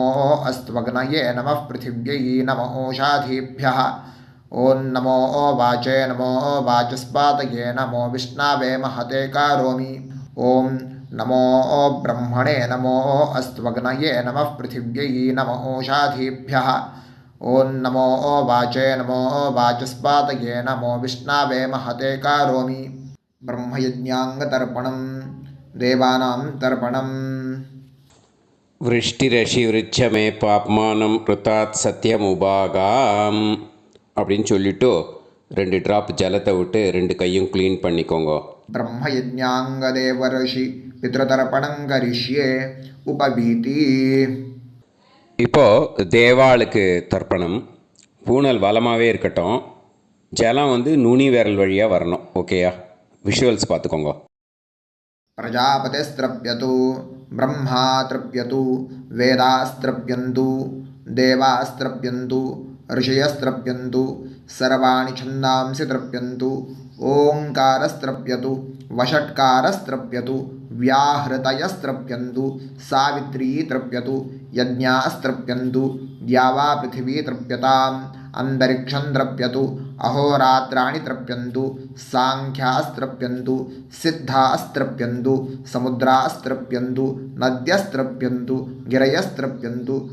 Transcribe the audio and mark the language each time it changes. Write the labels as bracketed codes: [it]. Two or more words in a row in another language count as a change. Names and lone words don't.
[sa] अस्त्वग्नये नमः पृथिव्यै नमो ओषाधीभ्यः ॐ नमो वाचे नमो वाचस्पातये नमो विष्णवे महते करोमि ॐ नमो ब्रह्मणे नमो अस्त्वग्नये नमः पृथिव्यै नमो ओषाधीभ्यः ॐ नमो वाचे नमो वाचस्पातये नमो विष्णवे महते करोमि ब्रह्मयज्ञाङ्गतर्पणं देवानां तर्पणम् वृष्टिरसिवृश्चमे पाप्मानम् ऋतात् सत्यमुपागाम् [ta] அப்படின்னு சொல்லிட்டு 2 ட்ராப் ஜலத்தை விட்டு 2 கையும் க்ளீன் பண்ணிக்கோங்க. [sa] ब्रह्मयज्ञाङ्गदेवर्षि पितृतर्पणं करिष्ये उपवीति [ta] இப்போது தேவாளுக்கு தர்ப்பணம். பூனல் வலமாகவே இருக்கட்டும், ஜலம் வந்து நுனி விரல் வழியாக வரணும். ஓகேயா? விஷுவல்ஸ் பார்த்துக்கோங்க. [sa] प्रजापतिस्त्रप्यतु ब्रह्मा तृप्यतु वेदास्त्रप्यन्तु देवास्त्रप्यन्तु ऋषयस्त्रप्यन्तु सर्वाणि छन्दांसि तृप्यन्तु ओङ्कारस्त्रप्यतु वषट्कारस्त्रप्यतु व्याहृतयस्त्रप्यन्तु सावित्री तृप्यतु यज्ञास्त्रप्यन्तु द्यावा पृथिवी तृप्यताम् अन्तरिक्षं तृप्यतु अहोरात्राणि तृप्यन्तु साङ्ख्यास्त्रप्यन्तु सिद्धास्त्रप्यन्तु समुद्रास्त्रप्यन्तु नद्यस्त्रप्यन्तु गिरयस्त्रप्यन्तु